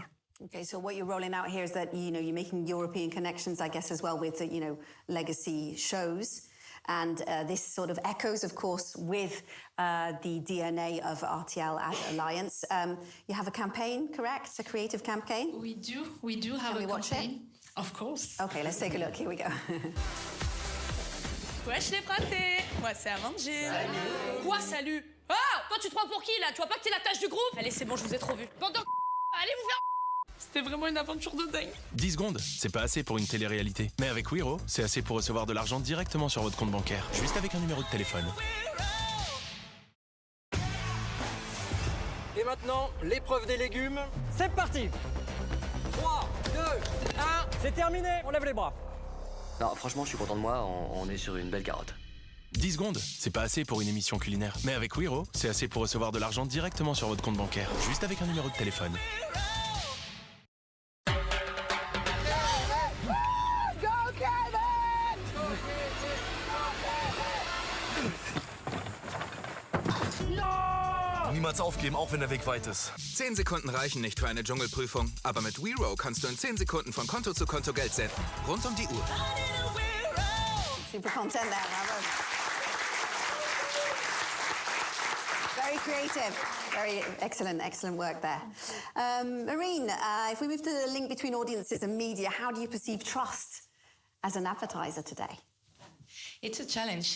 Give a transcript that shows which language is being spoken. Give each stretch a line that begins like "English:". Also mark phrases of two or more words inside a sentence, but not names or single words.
English: Okay, so what you're rolling out here is that, you're making European connections, I guess, as well with, legacy shows. And this sort of echoes, of course, with the DNA of RTL AdAlliance. You have a campaign, correct? A creative campaign? We do have a campaign. Of course. Okay, let's take a look. Here we go.
French: Wesh les fratés, moi c'est à manger. Salut. Quoi salut? Ah, toi tu te prends pour qui là? Tu vois pas que t'es la tâche du groupe? Allez c'est bon, je vous ai trop vu. Bande de allez vous faire. C'était vraiment une aventure de dingue. 10 secondes, c'est pas assez pour une télé-réalité. Mais avec Wero, c'est assez pour recevoir de l'argent directement sur votre compte bancaire, juste avec un numéro de téléphone. Et maintenant, l'épreuve des légumes. C'est parti! 3, 2, 1, c'est terminé, on lève les bras. Non, franchement, je suis content de moi, on est sur une belle carotte. 10 secondes, c'est pas assez pour une émission culinaire. Mais avec Wero, c'est assez pour recevoir de l'argent directement sur votre compte bancaire, juste avec un numéro de téléphone.
German: Niemals aufgeben, auch wenn der Weg weit ist. 10 Sekunden reichen nicht für eine Dschungelprüfung, aber mit Wero kannst du in 10 Sekunden von Konto zu Konto Geld senden. Rund um die Uhr.
English: Super content there, bravo. Very creative. Very excellent work there. Marine, if we move to the link between audiences and media, how do you perceive trust as an advertiser today? It's a challenge.